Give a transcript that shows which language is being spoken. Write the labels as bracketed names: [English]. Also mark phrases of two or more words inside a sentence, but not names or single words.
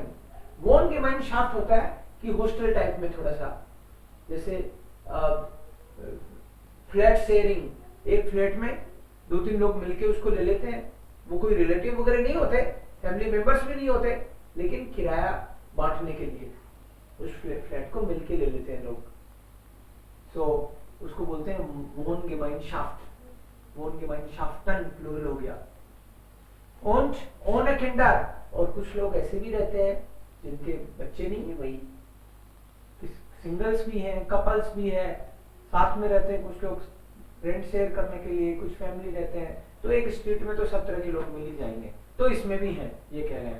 [Hindi] Wohngemeinschaft होता है कि हॉस्टल टाइप में, थोड़ा सा जैसे फ्लैट शेयरिंग, एक फ्लैट में 2-3 लोग मिलके उसको ले लेते हैं। वो कोई रिलेटिव वगैरह नहीं होते, फैमिली मेंबर्स भी नहीं होते, लेकिन किराया बांटने के लिए उस फ्लैट को मिलके ले लेते हैं लोग। सो उसको बोलते हैं Wohngemeinschaft। Wohngemeinschaften प्लूरल हो गया। [German] und ohne Kinder। [Hindi] और कुछ लोग ऐसे भी रहते हैं जिनके बच्चे नहीं है भाई, सिंगल्स भी हैं, कपल्स भी हैं, साथ में रहते हैं। कुछ लोग रेंट शेयर करने के लिए, कुछ फैमिली रहते हैं। तो एक स्ट्रीट में तो सब तरह के लोग मिल ही जाएंगे, तो इसमें भी हैं, ये कह रहे हैं।